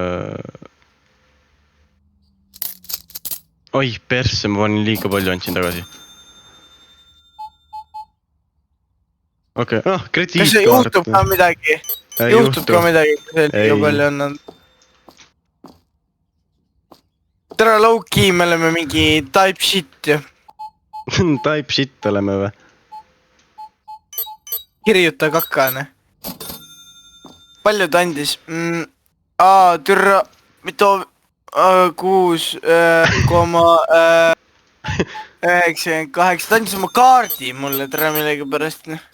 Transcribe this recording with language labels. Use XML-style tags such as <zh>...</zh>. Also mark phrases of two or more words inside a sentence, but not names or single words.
<et>Oi, persse, ma panin liiga palju, andsin tagasi. Okei, krediitkaart. Kas see juhtub ka midagi? Juhtub ka midagi, kui see liiga palju on olnud. Tere, low-key, me oleme mingi</et> <en>type shit</en> <et>ju.</et> <en>Type shit</en> <et>oleme või? Kirjuta kakane. Palju ta andis? Türa, mitu... 6,98, ta andis oma kaardi mulle tere millegi pärast.</et>